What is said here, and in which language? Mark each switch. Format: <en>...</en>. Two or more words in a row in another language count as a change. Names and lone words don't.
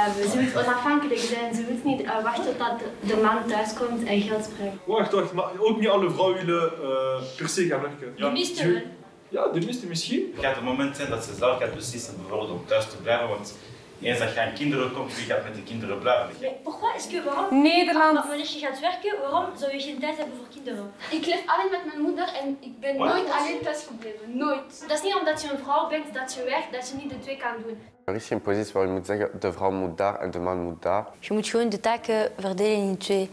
<nl>Ze wil onafhankelijk zijn. Ze wil niet wachten tot de man thuis komt en geld spreekt. Wacht, maar ook niet alle vrouwen willen per se gaan werken. De meeste wel. Ja, de meeste misschien. Het gaat het moment zijn dat ze zelf gaat beslissen bijvoorbeeld om thuis te blijven, want eens dat je aan kinderen komt, wie gaat met de kinderen blijven?</nl> <fr>Pourquoi est-ce que waarom?</fr> <nl>Nederland. Wanneer je gaat werken, waarom zou je geen tijd hebben voor kinderen? Ik leef alleen met mijn moeder en ik ben nooit alleen thuis gebleven. Nooit. Dat is niet omdat je een vrouw bent dat je werkt, dat je niet de twee kan doen. Er is geen positie waar je moet zeggen de vrouw moet daar en de man moet daar. Je moet gewoon de taken verdelen in 2.</nl>